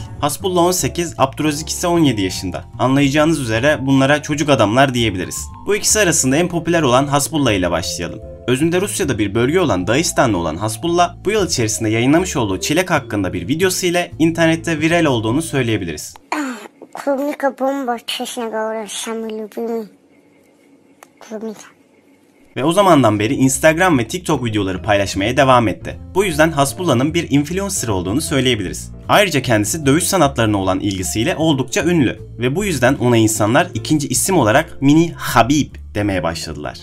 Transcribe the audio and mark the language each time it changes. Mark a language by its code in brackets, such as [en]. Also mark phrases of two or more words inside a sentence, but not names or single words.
[tr] Hasbulla 18, Abdürozik ise 17 yaşında. Anlayacağınız üzere bunlara çocuk adamlar diyebiliriz. Bu ikisi arasında en popüler olan Hasbulla ile başlayalım. Özünde Rusya'da bir bölge olan Dağıstan'da olan Hasbulla bu yıl içerisinde yayınlamış olduğu çilek hakkında bir videosu ile internette viral olduğunu söyleyebiliriz. [ru] Клубника бомба, честно говоря, самый любимый. Клубника. [tr] Ve o zamandan beri Instagram ve TikTok videoları paylaşmaya devam etti. Bu yüzden Hasbulla'nın bir influencer olduğunu söyleyebiliriz. Ayrıca kendisi dövüş sanatlarına olan ilgisiyle oldukça ünlü ve bu yüzden ona insanlar ikinci isim olarak Mini Habib demeye başladılar.